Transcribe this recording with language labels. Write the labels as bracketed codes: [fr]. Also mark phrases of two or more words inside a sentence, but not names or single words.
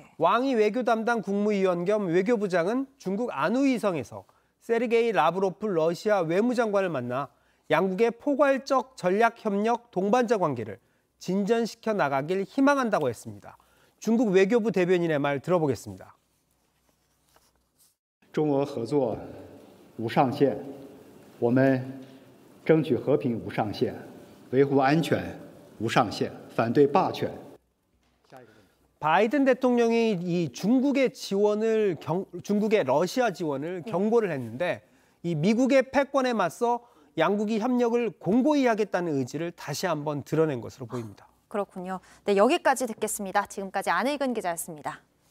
[ko] 왕이 외교 담당 국무위원 겸 외교부장은 중국 안후이성에서 세르게이 라브로프 러시아 외무장관을 만나 양국의 포괄적 전략협력 동반자 관계를 진전시켜 나가길 희망한다고 했습니다. 중국 외교부 대변인의 말 들어보겠습니다. [zh] 中俄合作无上限，我们争取和平无上限，维护安全无上限，反对霸权。 [ko] 바이든 대통령이 이 중국의 러시아 지원을 경고를 했는데 이 미국의 패권에 맞서 양국이 협력을 공고히 하겠다는 의지를 다시 한번 드러낸 것으로 보입니다. 그렇군요. 네, 여기까지 듣겠습니다. 지금까지 안혜근 기자였습니다.